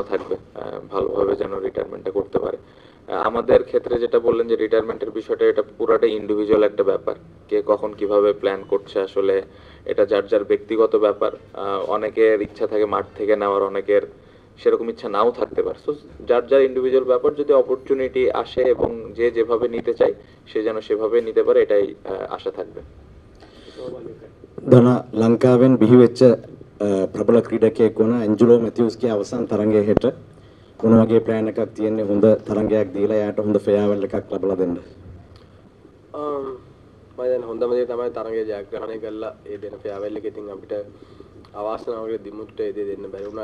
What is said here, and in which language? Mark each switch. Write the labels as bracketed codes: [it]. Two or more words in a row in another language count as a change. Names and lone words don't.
[bn] থাকবে ভালোভাবে যেন রিটায়ারমেন্টটা করতে পারে আমাদের ক্ষেত্রে যেটা বললেন যে রিটায়ারমেন্টের বিষয়টা এটা পুরোটাই ইন্ডিভিজুয়াল একটা ব্যাপার কে কখন কিভাবে প্ল্যান করছে আসলে এটা যার যার ব্যক্তিগত ব্যাপার অনেকের ইচ্ছা থাকে মাঠ থেকে নেওয়ার অনেকের সেরকম ইচ্ছা নাও থাকতে পারে সো যার যার ইন্ডিভিজুয়াল ব্যাপার যদি অপরচুনিটি আসে এবং যে যেভাবে নিতে চায় সে যেন সেভাবে নিতে পারে এটাই আশা থাকবে [si] දන ලංකාවෙන් බිහිවෙච්ච ප්‍රබල ක්‍රීඩකයෙක් වුණ ඇන්ජලෝ මැතිව්ස්ගේ අවසන් තරඟය හෙට මොන වගේ ප්ලෑන් එකක් තියෙන්නේ හොඳ තරඟයක් දීලා එයාට හොඳ ෆෙයාවල් එකක් ලබා දෙන්න? මම දැන් හොඳම දේ තමයි තරඟය ජයග්‍රහණය කරලා ඒ දෙන ෆෙයාවල් එක ඉතින් අපිට අවාසනාවකට දිමුත්ට ඒ දේ දෙන්න බැරි වුණා.